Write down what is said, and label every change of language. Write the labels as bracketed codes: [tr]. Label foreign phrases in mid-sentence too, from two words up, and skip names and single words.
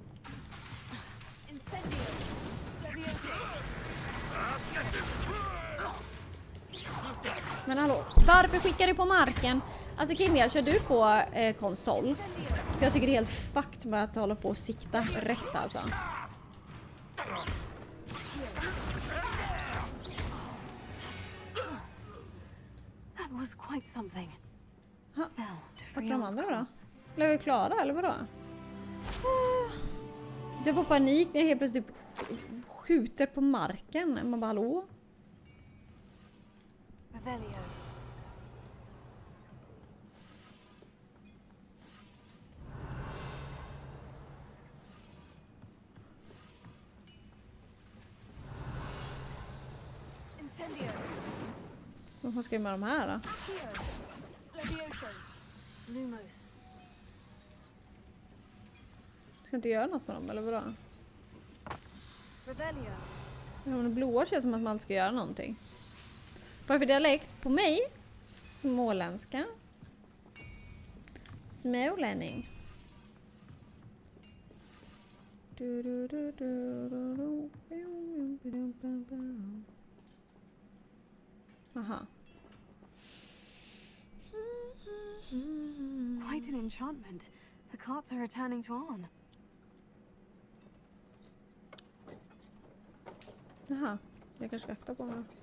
[sv] Men hallå, varför skickar du på marken? Alltså Conja, kör du på konsol? För jag tycker det är helt fucked med att hålla på och sikta rätt alltså. [en] That was quite something. Ha, Now, to [sv] vart är [en] free [sv] de [en] Elle's [sv] andra då? [en] cards. [sv] Blev vi klara eller vadå? Jag får panik när jag helt plötsligt skjuter på marken. Man bara hallå? Revelio. Incendio. Vad ska jag med de här då? Levioso. Lumos. Ska jag inte göra något med dem eller vadå? Revelio. Ja, men det blåa känns som att man ska göra någonting. Vad är för dialekt på mig? Småländska. Smålänning. Aha. [en] Quite an enchantment. The cards are returning to on. [sv] Jaha, jag kanske ska akta på mig.